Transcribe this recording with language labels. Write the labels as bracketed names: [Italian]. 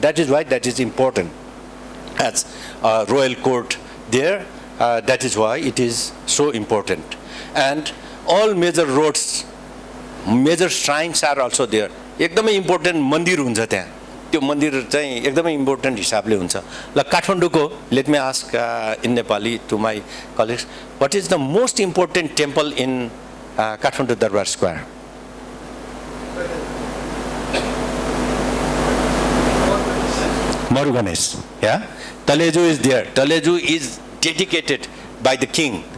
[English] That is why that is important. As royal court there, that is why it is so important. And all major roads, major shrines are also there. [Nepali] एकदमै important मन्दिर हुन्छ त्यहाँ. त्यो मन्दिर चाहिँ एकदमै important हिसाबले हुन्छ. ल काठमाडौँको, [English] let me ask in Nepali to my colleagues, what is the most important temple in Kathmandu Darbar Square? Maru Ganesh, yeah? Taleju is there. Taleju is dedicated by the king.